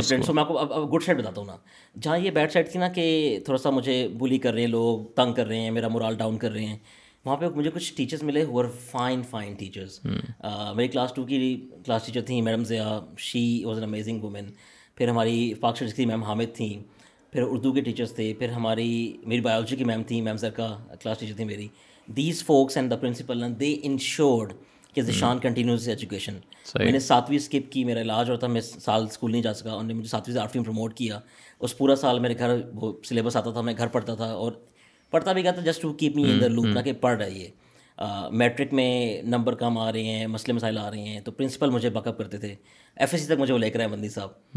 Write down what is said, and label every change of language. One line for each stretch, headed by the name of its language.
Urdu: سو میں آپ کو گڈ سائڈ بتاتا ہوں نا. جہاں یہ بیڈ سائڈ تھی نا کہ تھوڑا سا مجھے بلی کر رہے ہیں لوگ, تنگ کر رہے ہیں, میرا مورال ڈاؤن کر رہے ہیں, وہاں پہ مجھے کچھ ٹیچرس ملے ہو فائن ٹیچرس. میری کلاس 2 کی کلاس ٹیچر تھیں madam Zia,
English: She was an amazing woman.
Urdu: پھر ہماری پاک اسٹڈیز کی میم حامد تھیں. پھر اردو کے ٹیچرس تھے. پھر میری بایولوجی کی میم تھیں, میم زرکا کلاس ٹیچر تھیں میری.
English: these focus and the principal they ensured
Urdu: کہ
English: Zeeshan continues education.
Urdu: میں نے 7ویں اسکپ کی, میرا علاج ہوتا, میں سال اسکول نہیں جا سکا. انہوں نے مجھے 7ویں سے 8ویں پروموٹ کیا. اس پورا سال میرے گھر وہ سلیبس آتا تھا, میں گھر پڑھتا تھا, اور پڑھتا بھی گیا تھا
English: just to keep me in the loop,
Urdu: نہ کہ پڑھ رہا ہے یہ. میٹرک میں نمبر کم آ رہے ہیں, مسئلے مسائل آ رہے ہیں, تو پرنسپل مجھے بیک اپ کرتے تھے, ایف ایس سی تک مجھے وہ لے کر آئے بندی صاحب.